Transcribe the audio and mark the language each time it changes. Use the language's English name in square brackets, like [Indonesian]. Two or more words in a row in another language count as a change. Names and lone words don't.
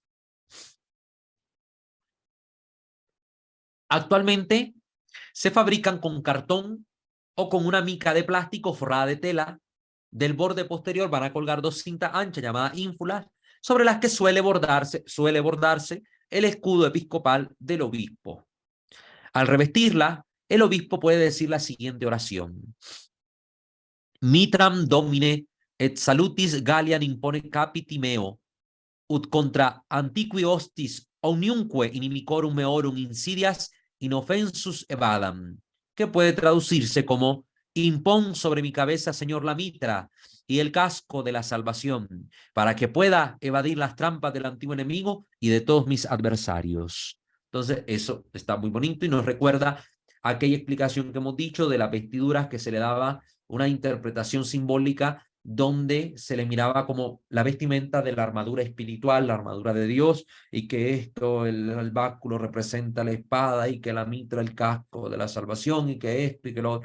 [Spanish] Actualmente se fabrican con cartón o con una mica de plástico forrada de tela. Del borde posterior van a colgar dos cintas anchas llamadas ínfulas, sobre las que suele bordarse el escudo episcopal del obispo. Al revestirla, el obispo puede decir la siguiente oración: [Latin] Mitram Domine et salutis Galliam impone capiti meo, ut contra antiqui hostis omniumque inimicorum meorum insidias inoffensus evadam, [Spanish] que puede traducirse como: impón sobre mi cabeza, Señor, la mitra y el casco de la salvación, para que pueda evadir las trampas del antiguo enemigo y de todos mis adversarios. Entonces, eso está muy bonito y nos recuerda aquella explicación que hemos dicho de las vestiduras, que se le daba una interpretación simbólica donde se le miraba como la vestimenta de la armadura espiritual, la armadura de Dios, y que esto, el báculo representa la espada, y que la mitra el casco de la salvación, y que esto y que lo otro.